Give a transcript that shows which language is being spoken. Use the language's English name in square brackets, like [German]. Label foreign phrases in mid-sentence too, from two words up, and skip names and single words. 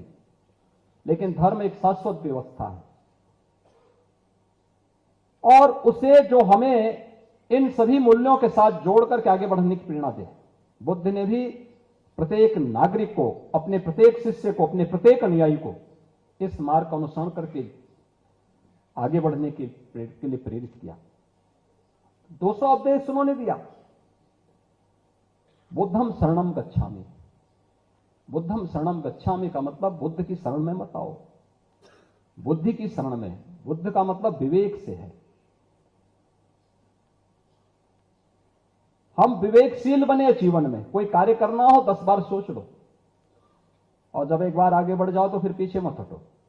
[Hindi] लेकिन धर्म एक शाश्वत व्यवस्था है और उसे जो हमें इन सभी मूल्यों के साथ जोड़ करके आगे बढ़ने की प्रेरणा दे। बुद्ध ने भी प्रत्येक नागरिक को, अपने प्रत्येक शिष्य को, अपने प्रत्येक अनुयायी को इस मार्ग का अनुसरण करके आगे बढ़ने के लिए प्रेरित किया। 200 उपदेश उन्होंने दिया। [Pali] बुद्धम शरणम गच्छामि। बुद्धम शरणम गच्छामि [Hindi] का मतलब बुद्ध की शरण में मत आओ, बुद्धि की शरण में। बुद्ध का मतलब विवेक से है। हम विवेकशील बने जीवन में। कोई कार्य करना हो 10 बार सोच लो और जब एक बार आगे बढ़ जाओ तो फिर पीछे मत हटो।